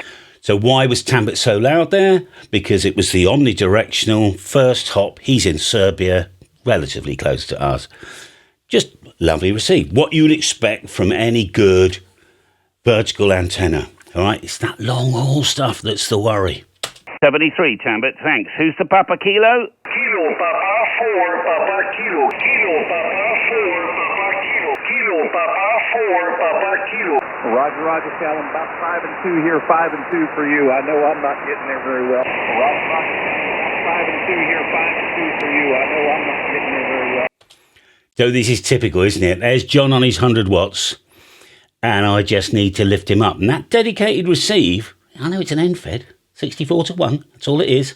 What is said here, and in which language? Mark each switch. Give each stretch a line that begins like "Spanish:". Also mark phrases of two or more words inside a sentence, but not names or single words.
English: So why was Tambit so loud there? Because it was the omnidirectional first hop. He's in Serbia, relatively close to us. Just lovely receive. What you would expect from any good vertical antenna. All right, it's that long haul stuff that's the worry. 73, Tambit, thanks. Who's the Papa Kilo? Kilo Papa 4 Papa Kilo. Kilo Papa 4 Papa Kilo. Kilo Papa 4 Papa Kilo. Roger, Callum. About 5 and 2 here, 5 and 2 for you. I know I'm not getting there very well. Roger, 5 and 2 here, 5 and 2 for you. I know I'm not getting there very well. So this is typical, isn't it? There's John on his 100 watts. And I just need to lift him up. And that dedicated receive, I know it's an end fed, 64 to 1, that's all it is.